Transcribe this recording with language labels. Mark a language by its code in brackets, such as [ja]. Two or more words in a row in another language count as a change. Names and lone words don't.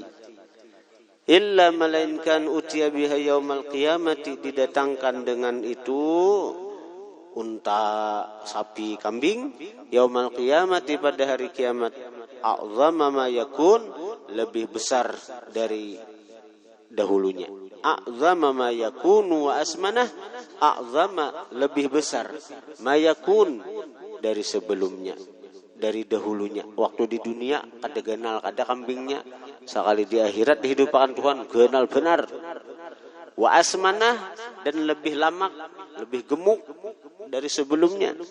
[id] Illa melainkan [ar] أتي بها يوم القيامة [id] didatangkan dengan itu unta, sapi, kambing [ar] يوم القيامة [id] pada hari kiamat [ar] أعظم ما يكون [id] lebih besar dari dahulunya. [ar] أعظم ما يكون وأسمنه أعظم [id] lebih besar [ar] ما يكون [id] dari sebelumnya, dari dahulunya. [bjn] Waktu di dunia kada kenal kada kambingnya, sekali di akhirat dihidupkan Tuhan kenal benar. [ar] وأسمنه [id] dan lebih lamak, lebih gemuk dari sebelumnya.